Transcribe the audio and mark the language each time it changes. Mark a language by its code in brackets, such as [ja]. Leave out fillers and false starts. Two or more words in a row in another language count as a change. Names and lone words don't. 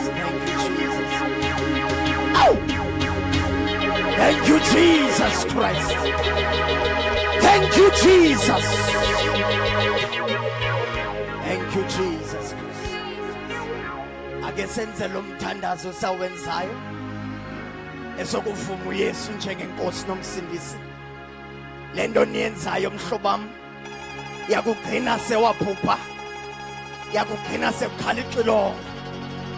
[en] Thank you, Jesus. Oh! Thank you, Jesus Christ. Thank you, Jesus. Thank you, Jesus Christ. [zu] Ake senze lo mthandazo sawenzayo esokuvuma uYesu njengenkosi nomsindisi. Lento niyenzayo mhlobam yakugcina sewaphupha. Yakugcina sekukhala ixilongo.